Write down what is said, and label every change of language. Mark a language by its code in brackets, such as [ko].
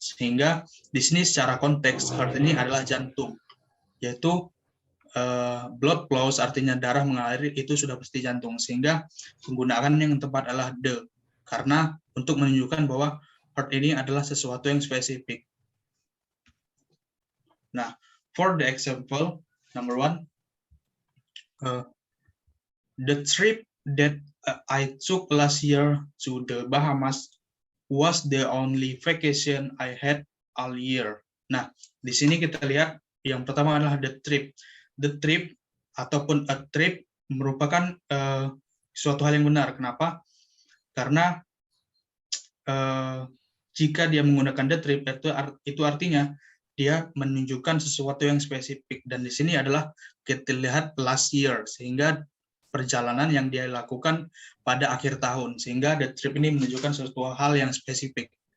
[id] Sehingga di sini secara konteks heart ini adalah jantung, yaitu [en] blood flows [id] artinya darah mengalir, itu sudah pasti jantung. Sehingga penggunaan yang tepat adalah the, karena untuk menunjukkan bahwa heart ini adalah sesuatu yang spesifik. Nah, [en] for the example, number 1, the trip that I took last year to the Bahamas was the only vacation I had all year. [id] Nah, di sini kita lihat yang pertama adalah the trip. The trip ataupun a trip merupakan suatu hal yang benar. Kenapa? Karena jika dia menggunakan the trip, itu artinya dia menunjukkan sesuatu yang spesifik, dan di sini adalah kita lihat [en] last year, [id] sehingga perjalanan yang dia lakukan pada akhir tahun, sehingga the trip ini menunjukkan sesuatu hal yang spesifik.